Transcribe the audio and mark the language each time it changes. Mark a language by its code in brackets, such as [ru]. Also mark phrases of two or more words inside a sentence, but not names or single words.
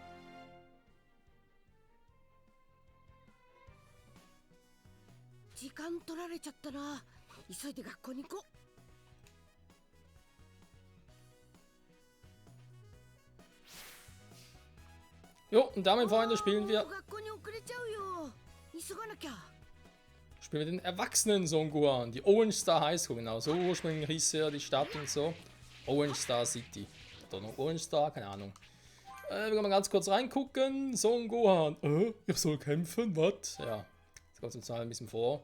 [ja] 時間取られちゃったな。急いで学校に行こう。 [de] Jo, und damit, Freunde, spielen wir [ja] 学校に遅れちゃうよ。急がなきゃ。 [de] den erwachsenen Son Gohan, die Orange Star High School, genau, so ursprünglich hieß ja die Stadt und so. Orange Star City. Oder noch Orange Star, keine Ahnung. Wir können mal ganz kurz reingucken. Son Gohan, ich soll kämpfen, was? Ja, jetzt kommt es uns mal ein bisschen vor.